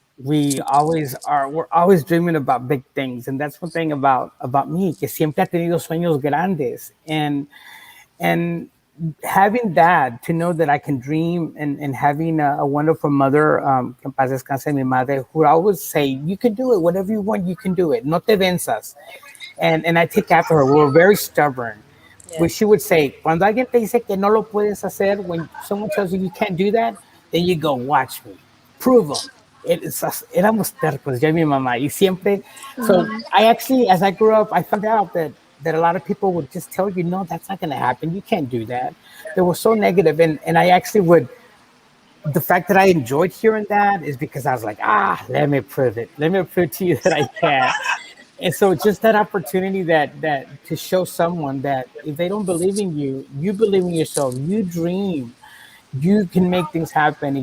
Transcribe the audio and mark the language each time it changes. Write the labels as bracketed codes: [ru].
[en] We always are. We're always dreaming about big things, and that's one thing about me, [es] que siempre ha tenido sueños grandes, [en] and having that to know that I can dream and having a wonderful mother, [es] que en paz descanse mi madre, [en] who would always say, you can do it, whatever you want, you can do it. [es] No te venzas. [en] And I take after her. We were very stubborn. Where Yes. she would say, [es] cuando alguien te dice que no lo puedes hacer, [en] when someone tells you you can't do that, then you go, watch me, prove them. [es] Éramos tercos, yo y mi mamá. Y siempre, [en] so I actually, as I grew up, I found out that a lot of people would just tell you, no, that's not going to happen. You can't do that. They were so negative. And I actually would, the fact that I enjoyed hearing that is because I was like, let me prove it. Let me prove to you that I can. And so just that opportunity that to show someone that if they don't believe in you, you believe in yourself, you dream, you can make things happen.